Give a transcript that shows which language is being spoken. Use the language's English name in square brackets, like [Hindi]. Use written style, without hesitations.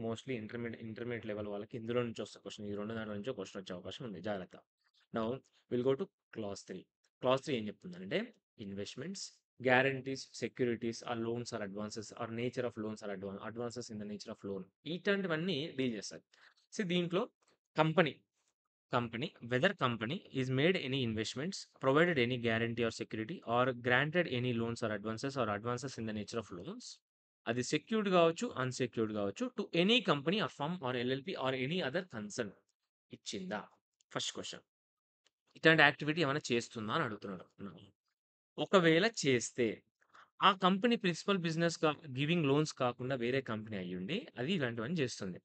[Telugu] Mostly intermediate level వాళ్ళకి ఇందులో నుంచి వస్తది క్వెషన్. ఈ 2 దాంట్లో నుంచో క్వెషన్ వచ్చే అవకాశం ఉంది. జాగ్రత్త. [English] Now will go to class 3. [Telugu] Class 3 ఏం చెప్తుందంటే [English] Investments, guarantees, securities or loans or advances or nature of loans or advances in the nature of loan. [Telugu] ఇట్లాంటివన్నీ డీల్ చేస్తది. దీంట్లో company [English] whether company is made any investments, provided any guarantee or security, or granted any loans or advances in the nature of loans. [Telugu] అది secured కావచ్చు, unsecured కావచ్చు. [English] to any company or firm or LLP or any other concern [Telugu] ఇచ్చిందా? First question. ఇట్లాంటి activity ఏమైనా చేస్తుందా అని అడుగుతున్నాడు. ఒకవేళ చేస్తే ఆ company principal business giving loans కాకుండా వేరే కంపెనీ అయ్యుండి అది ఇలాంటివన్నీ చేస్తుంది.